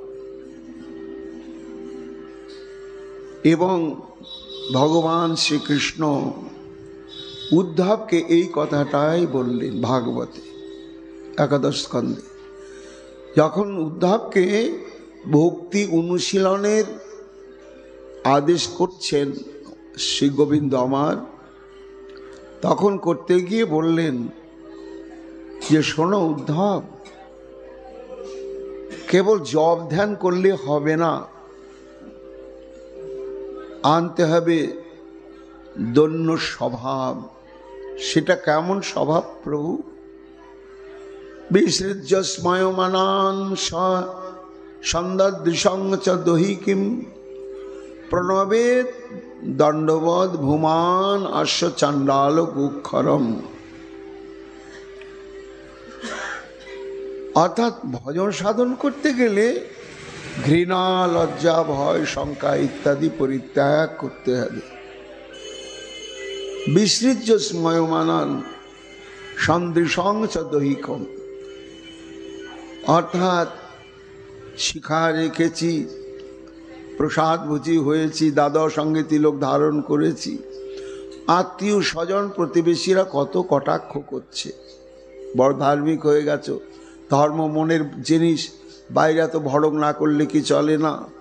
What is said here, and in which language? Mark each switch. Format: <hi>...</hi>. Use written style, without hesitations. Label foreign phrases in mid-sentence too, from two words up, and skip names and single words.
<bn>এবং ভগবান শ্রীকৃষ্ণ উদ্ধবকে এই কথাটাই বললেন ভাগবতে একাদশ স্কন্ধে, যখন উদ্ধবকে ভক্তি অনুশীলনের আদেশ করছেন শ্রী গোবিন্দ আমার, তখন করতে গিয়ে বললেন যে, শোনো উদ্ধব, কেবল জপ ধ্যান করলে হবে না, আনতে হবে দৈন্য স্বভাব। সেটা কেমন স্বভাব প্রভু?</bn> <sa>বিসৃজ্য স্ময়মানান সন্দদৃশং চ দহিকিম প্রণবেদ দণ্ডবদ ভূমান আশ্ব চাণ্ডাল কুক্ষরম।</sa> <bn>অর্থাৎ ভজন সাধন করতে গেলে ঘৃণা, লজ্জা, ভয়, শঙ্কা ইত্যাদি পরিত্যাগ করতে হবে।</bn> <sa>বিসৃজ্য স্ময়মানান সন্দৃশং চ দহিকম,</sa> <bn>অর্থাৎ শিখা রেখেছি, প্রসাদ ভুজি হয়েছি, দাদার সঙ্গে তিলক ধারণ করেছি, আত্মীয় স্বজন প্রতিবেশীরা কত কটাক্ষ করছে, বড় ধার্মিক হয়ে গেছো, ধর্ম মনের জিনিস, বাইরে তো ভড়ক না করলে কি চলে না।</bn>